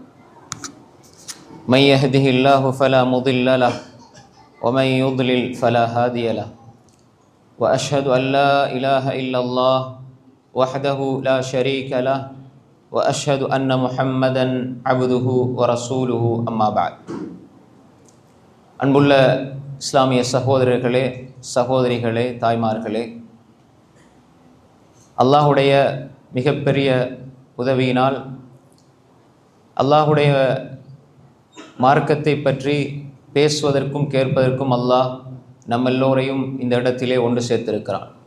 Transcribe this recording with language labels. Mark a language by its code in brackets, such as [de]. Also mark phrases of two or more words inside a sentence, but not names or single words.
[ar] من يهده الله فلا مضل له ومن يضلل فلا هادي له. وأشهد أن لا إله إلا الله وحده لا شريك له وأشهد أن محمدا عبده ورسوله أما بعد. [ta] அன்புள்ள இஸ்லாமிய சகோதரர்களே, சகோதரிகளே, தாய்மார்களே, அல்லாஹுடைய மிகப்பெரிய உதவியினால் அல்லாஹுடைய மார்க்கத்தை பற்றி பேசுவதற்கும் கேட்பதற்கும் அல்லாஹ் நம்மெல்லோரையும் இந்த இடத்திலே ஒன்று சேர்த்திருக்கிறான்.